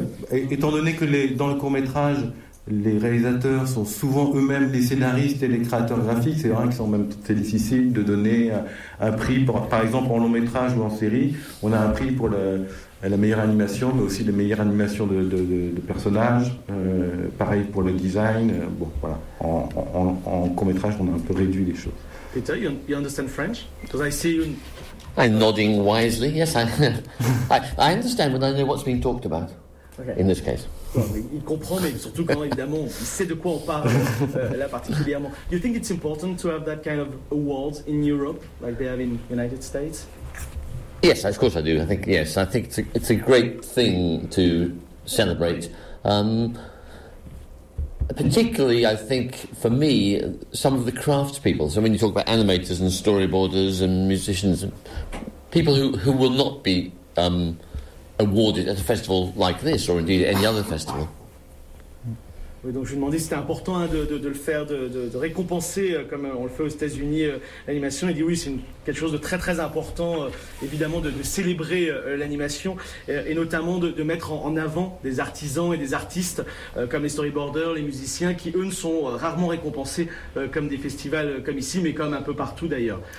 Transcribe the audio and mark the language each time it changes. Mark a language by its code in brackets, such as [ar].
[fr] Étant donné que dans le court métrage, les réalisateurs sont souvent eux-mêmes les scénaristes et les créateurs graphiques, c'est vrai que c'est difficile de donner un prix pour, par exemple en long métrage ou en série, on a un prix pour la meilleure animation, mais aussi la meilleure animation de personnages. Pareil pour le design. Bon, voilà. En court-métrage, on a un peu réduit les choses. [en] Peter, you understand French? Because I see you... I'm nodding wisely, yes. I understand, but I know what's being talked about. Okay. In this case. [fr] Well, il comprend, mais surtout quand, évidemment, il sait de quoi on parle, là particulièrement. [en] You think it's important to have that kind of awards in Europe, like they have in the United States? Yes, of course I do. I think it's a great thing to celebrate. Particularly, I think, for me, some of the craftspeople. So when you talk about animators and storyboarders and musicians, people who will not be awarded at a festival like this, or indeed any other festival. [fr] Oui, donc je me demandais si c'était important de le faire, de récompenser, comme on le fait aux États-Unis, l'animation. Il dit oui, c'est quelque chose de très très important, évidemment, de célébrer l'animation, et notamment de mettre en avant des artisans et des artistes, comme les storyboarders, les musiciens, qui eux ne sont rarement récompensés comme des festivals comme ici, mais comme un peu partout d'ailleurs.